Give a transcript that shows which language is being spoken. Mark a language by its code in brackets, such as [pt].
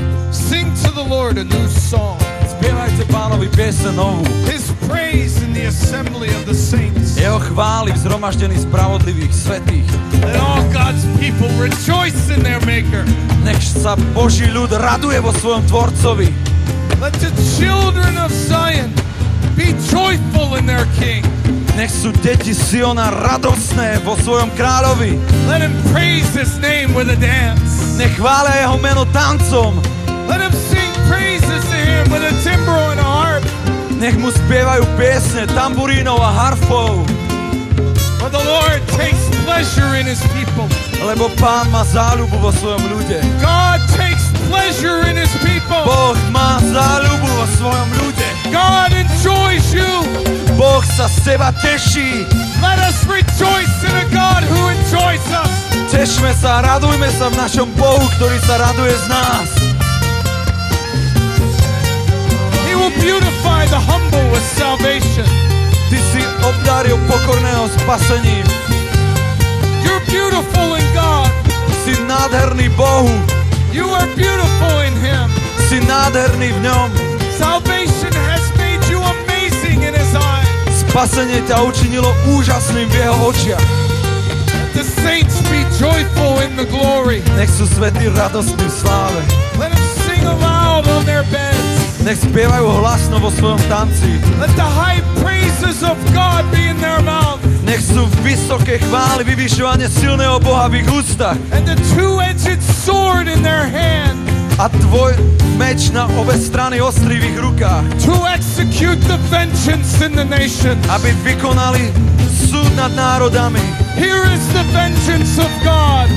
[en] Sing to the Lord a new song. [sk] Spievajte Pánovi pieseň novú. [en] His praise in the assembly of the saints. [sk] Jeho chvály v zhromaždení spravodlivých svätých. [en] Let all God's people rejoice in their Maker. [sk] Nech sa Boží ľud raduje vo svojom Tvorcovi. [en] Let the children of Zion be joyful in their King. [sk] Nech sú deti Siona radosné vo svojom kráľovi. [en] Let him praise His name with a dance. [sk] Nech chvália jeho meno tancom. [en] Let him sing praises to Him with a timbrel and a harp. [sk] Nech mu spievajú piesne tamburínou a harfou. [en] For the Lord takes pleasure in His people. [sk] Lebo Pán má záľubu vo svojom ľude. [en] God takes pleasure in His people. [sk] Boh má záľubu vo svojom ľude. [en] God enjoys you. [sk] Boh sa z teba teší. [en] Let us rejoice in a God who enjoys us. [sk] Tešme sa, radujme sa v našom Bohu, ktorý sa raduje z nás. [en] He will beautify the humble with salvation. [sk] Ty si obdaril pokorného spasením. [en] You're beautiful in God. [sk] Si nádherný Bohu. [en] You are beautiful in Him. [sk] Si nádherný v ňom. [en] Salvation has made you amazing in His eyes. [sk] Spasenie ťa učinilo úžasným v jeho očiach. [en] Let the saints be joyful in the glory. [sk] Nech sú svätí radostní v sláve. [en] Let them sing aloud on their beds. [sk] Nech spievajú hlasno vo svojom tanci. [en] Let the high praises of God be in their mouth. [sk] Nech sú vysoké chvály, vyvyšovanie silného Boha v ich ústach. [en] And the two-edged sword in their hand. [sk] A tvoj meč na obe strany ostrý v ich rukách. [en] To execute the vengeance in the nations. [sk] Aby vykonali súd nad národami. [en] Here is the vengeance of God.